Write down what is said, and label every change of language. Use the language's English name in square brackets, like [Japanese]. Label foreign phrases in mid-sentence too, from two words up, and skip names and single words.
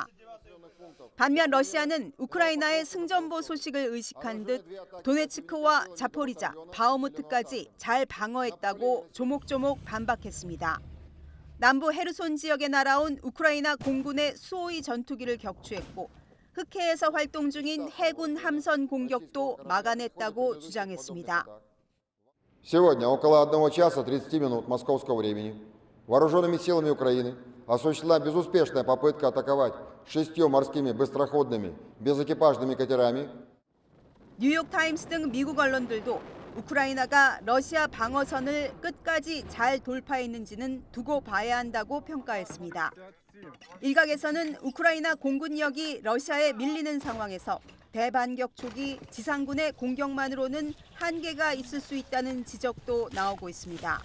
[Korean] 반면 러시아는 우크라이나의 승전보 소식을 의식한 듯 도네츠크와 자포리자, 바흐무트까지 잘 방어했다고 조목조목 반박했습니다. 남부 헤르손 지역에 날아온 우크라이나 공군의 수호위 전투기를 격추했고 흑해에서 활동 중인 해군 함선 공격도 막아냈다고 주장했습니다. [Russian] Сегодня около 1 часа 30 минут московского времени вооруженными силами Украины осуществлена безуспешная попытка атаковать 6 морскими быстроходными безэкипажными катерами. [Korean] 뉴욕타임스 등 미국 언론들도 우크라이나가 러시아 방어선을 끝까지 잘 돌파했는지는 두고 봐야 한다고 평가했습니다. 일각에서는 우크라이나 공군력이 러시아에 밀리는 상황에서 대반격 초기 지상군의 공격만으로는 한계가 있을 수 있다는 지적도 나오고 있습니다.